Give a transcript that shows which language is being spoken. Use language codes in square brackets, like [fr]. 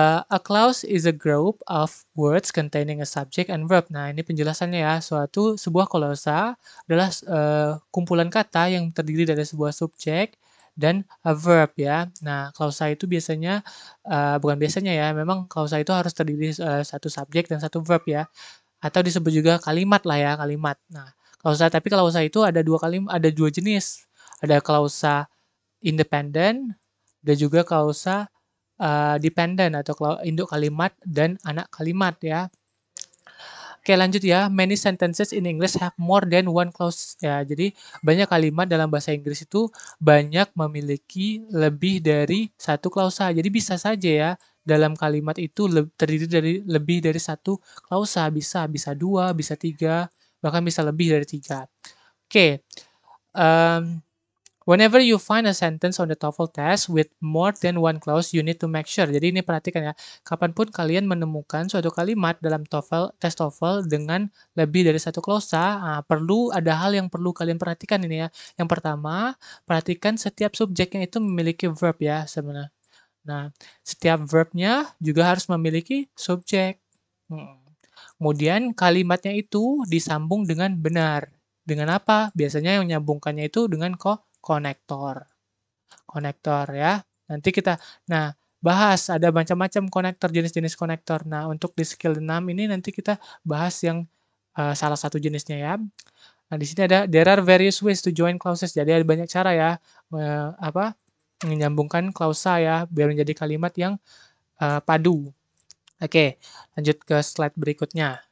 [en] A clause is a group of words containing a subject and verb. [id] Nah, ini penjelasannya ya. Sebuah klausa adalah kumpulan kata yang terdiri dari sebuah subjek dan [en] a verb [id] ya. Nah, klausa itu bukan biasanya ya, memang klausa itu harus terdiri satu subjek dan satu verb ya. Atau disebut juga kalimat lah ya, kalimat. Nah, tapi klausa itu ada dua jenis. Ada klausa independen dan juga klausa dependent atau induk kalimat dan anak kalimat ya. Oke, lanjut ya. [en] Many sentences in English have more than one clause ya. [id] Jadi banyak kalimat dalam bahasa Inggris itu banyak memiliki lebih dari satu klausa. Jadi bisa saja ya dalam kalimat itu terdiri dari lebih dari satu klausa. Bisa dua, bisa tiga, bahkan bisa lebih dari tiga. Oke. [en] Um, Whenever you find a sentence on the TOEFL test with more than one clause, you need to make sure. [id] Jadi ini perhatikan ya, kapanpun kalian menemukan suatu kalimat dalam tes TOEFL dengan lebih dari satu klausa, ada hal yang perlu kalian perhatikan ini ya. Yang pertama, perhatikan setiap subjeknya itu memiliki verb ya sebenarnya. Nah, setiap verbnya juga harus memiliki subjek. Hmm. Kemudian kalimatnya itu disambung dengan benar. Dengan apa? Biasanya yang menyambungkannya itu dengan konektor. Konektor ya. Nanti kita bahas ada macam-macam konektor, jenis-jenis konektor. Nah, untuk di skill 6 ini nanti kita bahas yang salah satu jenisnya ya. Nah, di sini ada [en] there are various ways to join clauses. [id] Jadi ada banyak cara ya menyambungkan klausa ya biar menjadi kalimat yang padu. Oke, lanjut ke slide berikutnya.